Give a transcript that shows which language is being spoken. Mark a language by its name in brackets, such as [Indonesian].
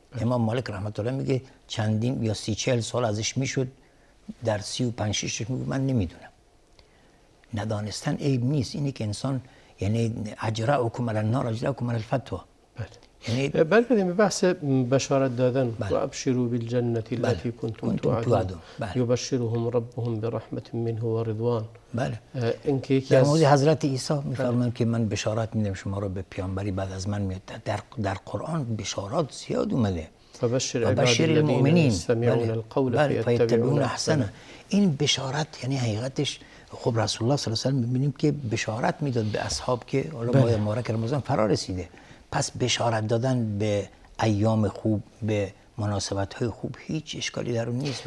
[Persian] امام مالک رحمت الله میگه چندین یا 30-40 سال ازش میشد، در 35-6 میگه من نمیدونم. ندانستن عیب نیست، اینه که انسان یعنی [Arabic] اجرأکم علی النار اجرأکم علی الفتوی. [Persian] یعنی برگردیم به بحث بشارت دادن. [Arabic] و ابشروا بالجنة التي كنتم توعدون یبشرهم ربهم برحمت منه و رضوان. [Persian] بله. اینکه یکی در مورد حضرت عیسی میفرمایند که من بشارت میدم شما رو به پیامبری بعد از من میاد. در قرآن بشارات زیاد اومده. [Arabic] فبشر المؤمنین یستمعون القول فیتبعون احسنه. [Persian] این بشارت یعنی حقیقتش خب رسول الله صلی الله علیه و آله می‌بینیم که بشارت میداد به اصحاب که حالا ماه مبارک رمضان فرا رسیده، پس بشارت دادن به ایام خوب، به مناسبت‌های خوب هیچ اشکالی در اون نیست.